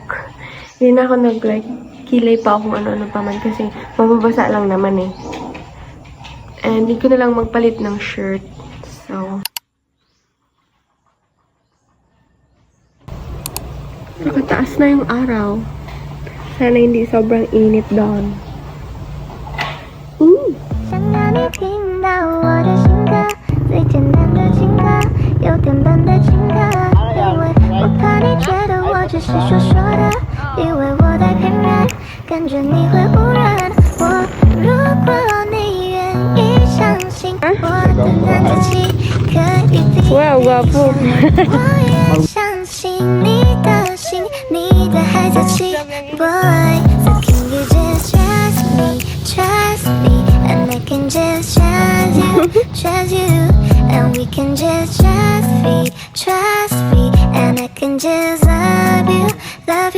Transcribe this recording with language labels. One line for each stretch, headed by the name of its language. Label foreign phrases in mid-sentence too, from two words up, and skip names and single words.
Filipino: Hindi na ako nag-like, kilay pa kung ano-ano pa man kasi mababasa lang naman eh. And hindi ko na lang magpalit ng shirt. So, nakataas na yung araw. Sana hindi sobrang init doon. Ooh!
Chinese: 我怕你觉得我只是说说的，以为我在骗人，感觉你会忽然。如果你愿意相信我的男子气可以比我也相信你的心，你的孩子气
English: boy。So can you just trust me, and I can just trust you, and we can just trust me, and I can just love you,